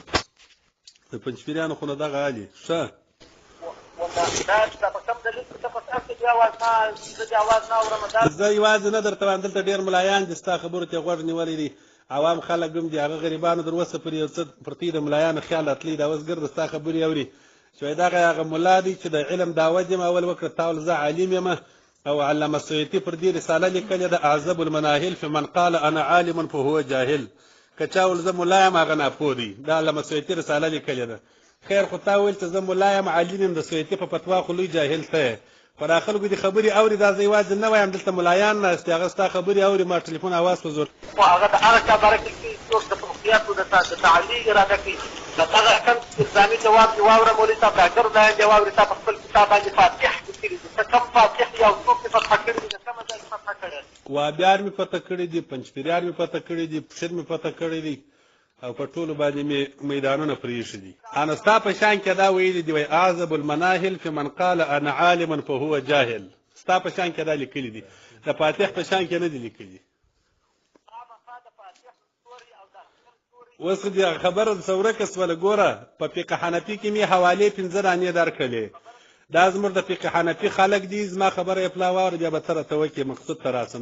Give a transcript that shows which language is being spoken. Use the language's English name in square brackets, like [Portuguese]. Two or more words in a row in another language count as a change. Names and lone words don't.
[Pashto] د پنجپیریانو خو نه دغه حالي ښه زه یوازې نه درته وایم، دلته ډېر ملایان دي ستا خبرو ته غوږ نیولی دي. عوام خلک هم دي، هغه غریبانو در اوسه پرې یو څه پرتې د ملایانو خیال راتلی دا اوس ګرده ستا خبرې اوري چې وایي دغه هغه ملا دی چې د علم دعوه دې اول وکړه. تا ول زه عالم یم او علامه سیوطي پر دې رساله لیکلې ده اعذب المناهل في من قال انا عالم فهو جاهل. که چا ول زه ملا یم هغه ناپوه دی. دا علامه سیوطي رساله لیکلې ده. خیر خو تا ویل چې زه ملا یم عالم یم د سیوطي په فتوا خو لوی جاهل ته. خو دا خلکو دې خبرې اوري. دا زه یوازې نه وایم، دلته ملایان ناست دي، هغه ستا خبرې اوري. ما ټلیفون اواز په زور هغه د هغه چا باره کې څوک د فقهیاتو د تعلیق اراده کوي د دغه کم اسلامي جواب دې واوره. مولوي صاحب ډاکټر دا دې واوري تا په خپل کتاب باندې فاتح لیکلي دي. ته کوم فاتح یا څوک دې فتح کړي دي؟ د کومه ځای فتح کړی؟ وابیار مې فتح کړي دي، پنجپیریان مې فتح کړي دي، پشر مې فتح کړي دي او په ټولو باندې مې میدانونه پرېښي دي. انا ستا په شان کې دا ویلي دي وایي اعذب المناهل في من قال انا عالم فهو جاهل. ستا په شان کې دا لیکلي دي، د فاتح په شان کې نه دي لیکلي. اوس دې خبره څه ورکه سوله. ګوره په فقه حنفي کې مې حوالې 5 دانې درکړلې. دا زموږ د فقه حنفي خلک دي. زما خبره یې پلا واوره بیا به ته راته وکړې مقصود ته راسم.